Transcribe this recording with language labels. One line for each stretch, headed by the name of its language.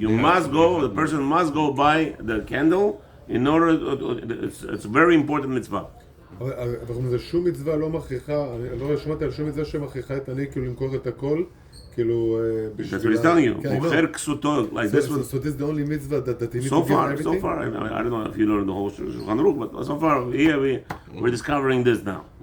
English: You must go, the person must go buy the candle in order, it's a very important mitzvah.
Hebrew: אבל זה שום מצווה לא מכריחה, אני לא שמעתי על שום מצווה שמכריחה את אני כאילו למכור את הכל, כאילו
English: That's what he's telling you.
Hebrew: מוכר כסותו,
English: like this one. So this is the only mitzvah that you need So to give far, everything? so far, I don't know if you learned the whole Shulchan Aruch, but so far here we're discovering this now.